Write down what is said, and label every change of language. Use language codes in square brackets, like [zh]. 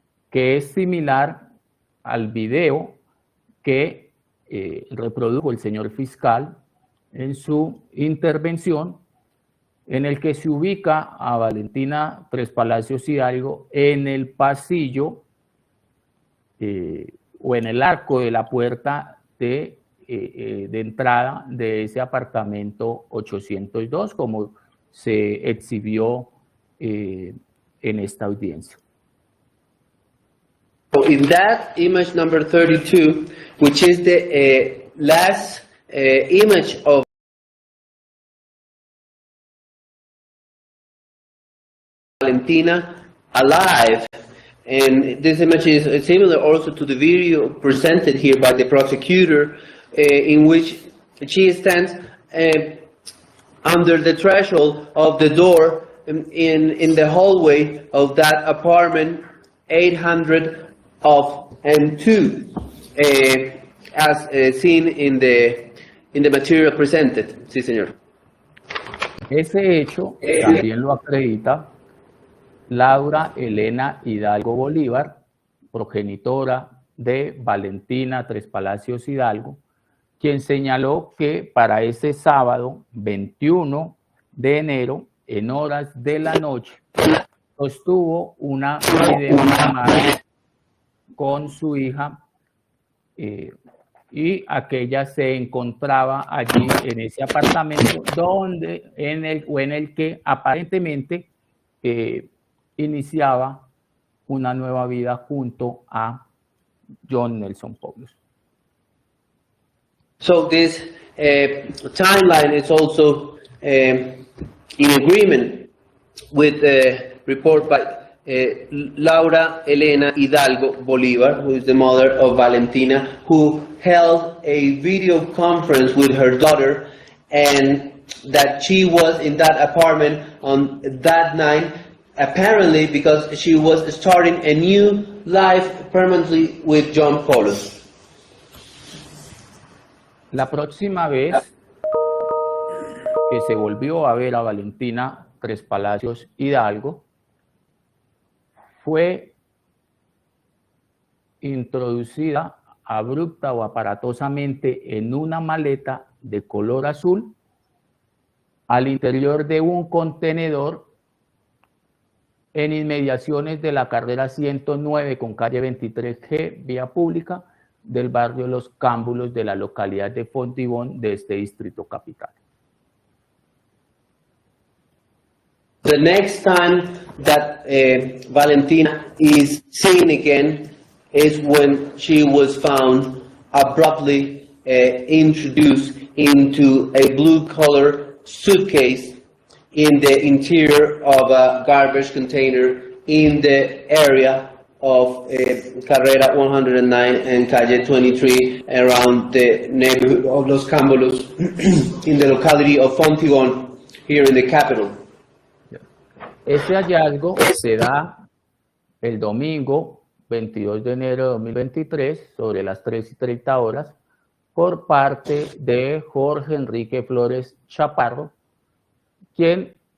[es] que es similar al video que reprodujo el señor fiscal en su intervención, en el que se ubica a Valentina Trespalacios Hidalgo en el pasillo o en el arco de la puerta de entrada de ese apartamento 802, como se exhibió en esta audiencia. [en] So in that image number 32, which is the last image of Valentina alive, and this image is similar also to the video presented here by the prosecutor, in which she stands under the threshold of the door in the hallway of that apartment 802, as seen in the material presented. [es] Sí, señor. Ese hecho también lo acredita Laura Elena Hidalgo Bolívar, progenitora de Valentina Trespalacios Hidalgo, quien señaló que para ese sábado 21 de enero, en horas de la noche, sostuvo una videollamada con su hija y aquella se encontraba allí en ese apartamento en el que aparentemente iniciaba una nueva vida junto a Jhon Poulos. [en] So this timeline is also in agreement with the report by Laura Elena Hidalgo Bolívar, who is the mother of Valentina, who held a video conference with her daughter, and that she was in that apartment on that night, apparently because she was starting a new life permanently with Jhon Poulos. [es] La próxima vez que se volvió a ver a Valentina Trespalacios Hidalgo, fue introducida abrupta o aparatosamente en una maleta de color azul al interior de un contenedor en inmediaciones de la carrera 109 con calle 23G, vía pública, del barrio Los Cámbulos de la localidad de Fontibón de este distrito capital. [en] The next time that Valentina is seen again is when she was found abruptly introduced into a blue-color suitcase in the interior of a garbage container in the area of Carrera 109 and Calle 23 around the neighborhood of Los Cámbulos in the locality of Fontibón here in the capital. [es] Este hallazgo se da el domingo 22 de enero de 2023 sobre las 3:30 horas por parte de Jorge Enrique Flores Chaparro, quien